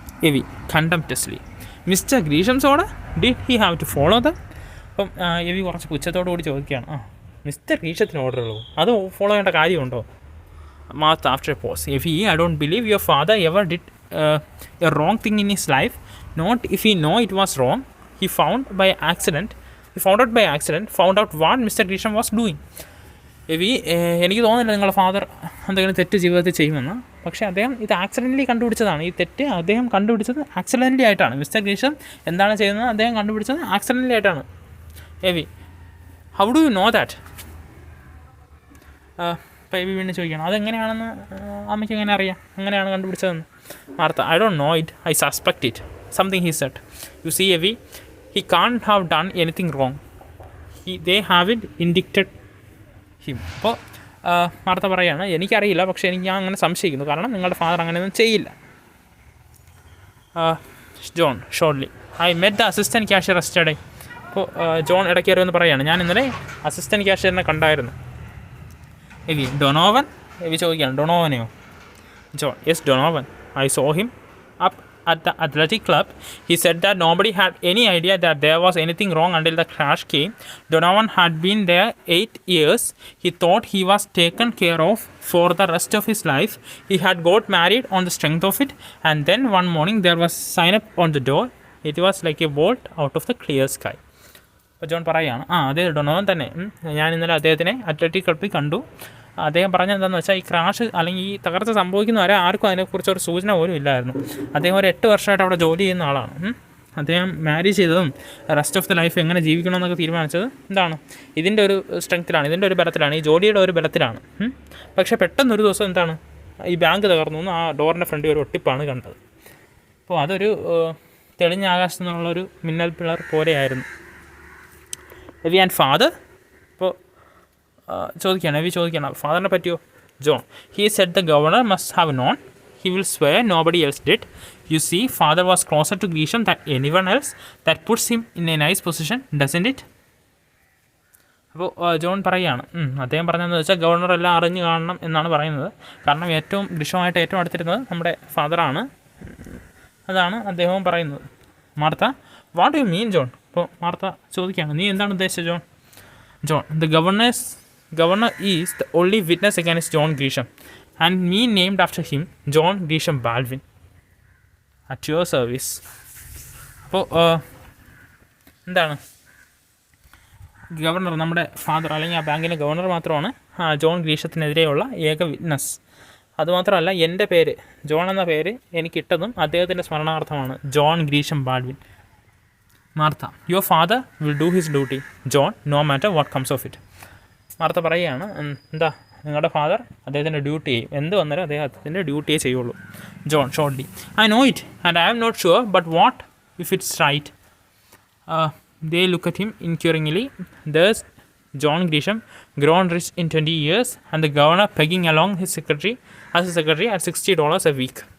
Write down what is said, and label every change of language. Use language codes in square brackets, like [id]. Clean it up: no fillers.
[en] Evie contemptuously, mister Grisham's order, did he have to follow the? [ml] അപ്പം എവി കുറച്ച് പുച്ഛത്തോടു കൂടി ചോദിക്കുകയാണ്, മിസ്റ്റർ ഗ്രീഷത്തിന് ഓർഡറുകളോ, അത് ഫോളോ ചെയ്യേണ്ട കാര്യമുണ്ടോ? [en] Martha after a pause, Evie, I don't believe your father ever did a wrong thing in his life. Not if he know it was wrong. He found out by accident what Mr. Grisham was doing. [ml] എനിക്ക് തോന്നുന്നില്ല നിങ്ങളുടെ father എന്തെങ്കിലും തെറ്റ് ജീവിതത്തിൽ ചെയ്യുമെന്ന്. പക്ഷേ അദ്ദേഹം ഇത് ആക്സിഡൻ്റലി കണ്ടുപിടിച്ചതാണ്. ഈ തെറ്റ് അദ്ദേഹം കണ്ടുപിടിച്ചത് ആക്സിഡൻ്റലി ആയിട്ടാണ്. മിസ്റ്റർ ഗ്രീഷം എന്താണ് ചെയ്യുന്നത് അദ്ദേഹം കണ്ടുപിടിച്ചത് ആക്സിഡൻ്റലി ആയിട്ടാണ്. [en] How do you know that? [ml] അപ്പോൾ വീണ്ടും ചോദിക്കണം, അതെങ്ങനെയാണെന്ന് അമ്മയ്ക്ക് എങ്ങനെ അറിയാം, എങ്ങനെയാണ് കണ്ടുപിടിച്ചതെന്ന്? [en] Martha, I don't know it, I suspect it. Something he said. You see, Evi, he can't have done anything wrong. They haven't indicted him. [ml] അപ്പോൾ മാർത്ത പറയുകയാണ്, എനിക്കറിയില്ല, പക്ഷേ ഞാൻ അങ്ങനെ സംശയിക്കുന്നു, കാരണം നിങ്ങളുടെ ഫാദർ അങ്ങനെയൊന്നും ചെയ്യില്ല. John [en] Shortly, I met the assistant cashier yesterday. [ml] അപ്പോൾ ജോൺ ഇടയ്ക്ക് വരുമെന്ന് പറയുകയാണ്, ഞാൻ ഇന്നലെ അസിസ്റ്റൻറ്റ് ക്യാഷ്യറിനെ കണ്ടായിരുന്നു. എവി, ഡൊണോവൻ? എവി ചോദിക്കുകയാണ്, ഡൊണോവനെയോ? John, yes, Donovan. [en] I saw him up at the athletic club. He said that nobody had any idea that there was anything wrong until the crash came. Donovan had been there 8 years. He thought he was taken care of for the rest of his life. He had got married on the strength of it. And then one morning there was a sign up on the door. It was like a bolt out of the clear sky. [ml] അപ്പോൾ John പറയുകയാണ്, അതെ Donovan തന്നെ, ഞാൻ ഇന്നലെ അദ്ദേഹത്തിനെ athletic ക്ലബ്ബിൽ കണ്ടു. അദ്ദേഹം പറഞ്ഞത് എന്താണെന്ന് വെച്ചാൽ, ഈ ക്രാഷ് അല്ലെങ്കിൽ ഈ തകർച്ച സംഭവിക്കുന്ന വരെ ആർക്കും അതിനെക്കുറിച്ചൊരു സൂചന പോലും ഇല്ലായിരുന്നു. അദ്ദേഹം ഒരു 8 വർഷമായിട്ട് അവിടെ ജോലി ചെയ്യുന്ന ആളാണ്. അദ്ദേഹം മാരേജ് ചെയ്തതും റെസ്റ്റ് ഓഫ് ദ ലൈഫ് എങ്ങനെ ജീവിക്കണമെന്നൊക്കെ തീരുമാനിച്ചത് എന്താണ്, ഇതിൻ്റെ ഒരു സ്ട്രെങ്ത്തിലാണ്, ഇതിൻ്റെ ഒരു ബലത്തിലാണ്, ഈ ജോലിയുടെ ഒരു ബലത്തിലാണ്. പക്ഷേ പെട്ടെന്നൊരു ദിവസം എന്താണ്, ഈ ബാങ്ക് തകർന്നു, ആ ഡോറിൻ്റെ ഫ്രണ്ടിൽ ഒരു ഒട്ടിപ്പാണ് കണ്ടത്. അപ്പോൾ അതൊരു തെളിഞ്ഞ ആകാശത്തു നിന്നുള്ളൊരു മിന്നൽ പിളർ പോലെയായിരുന്നു. എവി [en] And father? [ml] ഇപ്പോൾ ചോദിക്കുകയാണ് ഫാദറിനെ പറ്റിയോ? [en] John, he said the governor must have known. He will swear nobody else did. You see, father was closer to Grisham than anyone else. That puts him in a nice position, doesn't it? [ml] അപ്പോൾ John പറയുകയാണ്, അദ്ദേഹം പറഞ്ഞതെന്ന് വെച്ചാൽ governor എല്ലാം അറിഞ്ഞു കാണണം എന്നാണ് പറയുന്നത്. കാരണം ഗ്രീഷുമായിട്ട് ഏറ്റവും അടുത്തിരുന്നത് നമ്മുടെ ഫാദറാണ്. അതാണ് അദ്ദേഹവും പറയുന്നത്. Martha, [en] What you mean John? [ml] അപ്പോൾ മാർത്ത ചോദിക്കുകയാണ്, നീ എന്താണ് ഉദ്ദേശിച്ചത് John? [en] The governor's Governor is the only witness against John Grisham, and me named after him, John Grisham Baldwin. At your service. [ml] അപ്പോൾ എന്താണ്, ഗവർണർ നമ്മുടെ ഫാദർ അല്ലെങ്കിൽ ആ ബാങ്കിലെ ഗവർണർ മാത്രമാണ് ജോൺ ഗ്രീഷത്തിനെതിരെയുള്ള ഏക വിറ്റ്നസ്. അതുമാത്രമല്ല, എൻ്റെ പേര് ജോൺ എന്ന പേര് എനിക്കിട്ടതും അദ്ദേഹത്തിൻ്റെ സ്മരണാർത്ഥമാണ്, John ഗ്രീഷം Baldwin. [en] Martha, your father will do his duty John, no matter what comes of it. [ml] Martha പറയുകയാണ്, എന്താ നിങ്ങളുടെ ഫാദർ അദ്ദേഹത്തിൻ്റെ ഡ്യൂട്ടി ചെയ്യും, എന്ത് വന്നാലും അദ്ദേഹത്തിൻ്റെ ഡ്യൂട്ടിയെ ചെയ്യുള്ളൂ. [en] John shortly, I know it and I am not sure, but what if it's right? They look at him inquiringly. There's John Grisham, grown rich in 20 years, and the governor pegging along his secretary as a secretary at $60 a week.